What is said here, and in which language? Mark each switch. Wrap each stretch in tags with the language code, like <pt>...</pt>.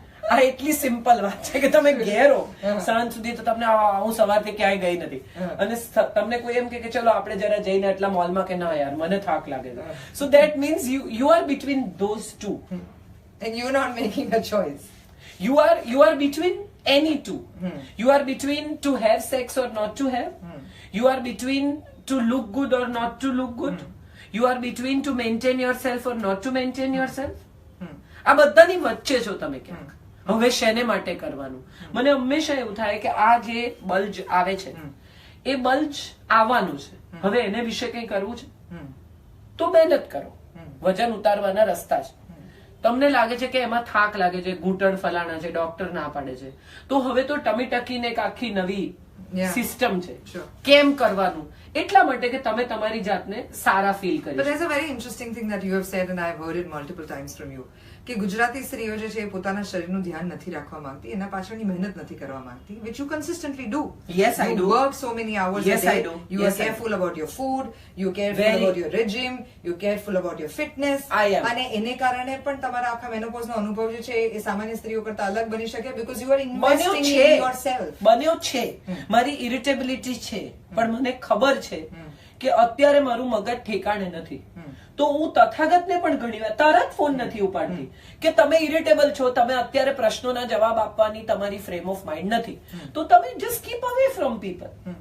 <gu>આ એટલી સિમ્પલ વાત છે કે તમે ઘેર હો સાંજ સુધી તો તમને હું સવારથી ક્યાંય ગઈ નથી, અને તમને કોઈ એમ કે ચલો આપણે જરા જઈને એટલા મોલમાં, કે ના યાર મને થાક લાગે છે.</gu> <en>So that means you are between those two. And you're not making a choice. You are between any two. You are between to have sex or not to have. You are between to look good or not to look good. You are between to maintain yourself or not to maintain yourself.</en> <gu>આ બધાની વચ્ચે છો તમે ક્યાંક. હવે શેને માટે કરવાનું? મને હંમેશા એવું થાય કે આ જે બલ્જ આવે છે, એ બલ્જ આવવાનું છે, હવે એને વિશે કંઈ કરવું છે તો મહેનત કરો. વજન ઉતારવાના રસ્તા છે. તમને લાગે છે કે એમાં થાક લાગે છે, ઘૂંટણ ફલાણા છે, ડોક્ટર ના પાડે છે, તો હવે તો ટમી ટકીને એક આખી નવી સિસ્ટમ છે. કેમ કરવાનું? એટલા માટે કે તમે તમારી જાતને સારા ફીલ કરી.</gu> <en>But there's a very interesting thing that you have said and I have heard it multiple times from you,</en> <gu>કે ગુજરાતી સ્ત્રીઓ જે છે એ પોતાના શરીરનું ધ્યાન નથી રાખવા માંગતી, એના પાછળની મહેનત નથી કરવા માંગતી,</gu> <en>which you consistently do. Yes, I do. You work so many hours Yes, a day. I do. You Yes, are careful about your food, you are careful about your regime, you are careful about your fitness. I am.</en> <gu>અને એને કારણે પણ તમારા આખા મેનોપોઝનો અનુભવ જે છે એ સામાન્ય સ્ત્રીઓ કરતા અલગ બની શકે,</gu> <en>because you are investing in yourself.</en> <gu>બન્યો છે. મારી ઇરિટેબિલિટી છે, પણ મને ખબર છે કે અત્યારે મારું મગજ ઠેકાણે નથી, તો હું તથાગતને પણ ઘણીવાર તરત ફોન નથી ઉપાડતી કે તમે ઇરિટેબલ છો, તમે અત્યારે પ્રશ્નોના જવાબ આપવાની તમારી ફ્રેમ ઓફ માઇન્ડ નથી, તો તમે</gu> <en>Just keep away from people.</en>